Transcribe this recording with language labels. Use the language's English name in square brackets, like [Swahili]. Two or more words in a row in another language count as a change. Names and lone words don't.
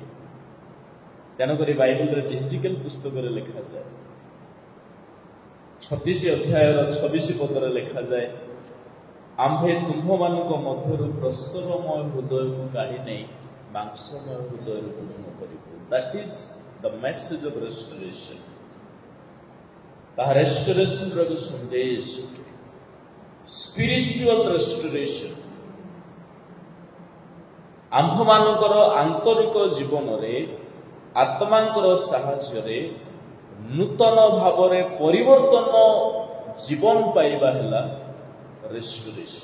[Odia] ତେଣୁକରି ବାଇବଲରେ ହିଜିକେଲ ପୁସ୍ତକରେ ଲେଖାଯାଏ 36 ଅଧ୍ୟାୟର 26 ପଦରେ ଲେଖାଯାଏ, ଆମ୍ଭେ ତୁମ୍ଭମାନଙ୍କ ମଧ୍ୟରୁ ପ୍ରସ୍ତରମୟ ହୃଦୟକୁ କାଢି ନେଇ ମାଂସମୟ ହୃଦୟରେ ପୂର୍ଣ୍ଣ କରିବୁ। [English] That is the message of restoration. [Odia] ତାହା ରେଷ୍ଟୋରେସନର ଏକ ସନ୍ଦେଶ, [English] spiritual restoration. [Odia] ଆମ୍ଭମାନଙ୍କର ଆନ୍ତରିକ ଜୀବନରେ ଆତ୍ମାଙ୍କର ସାହାଯ୍ୟରେ ନୂତନ ଭାବରେ ପରିବର୍ତ୍ତନ ଜୀବନ ପାଇବା ହେଲା ରେଷ୍ଟୋରେସନ।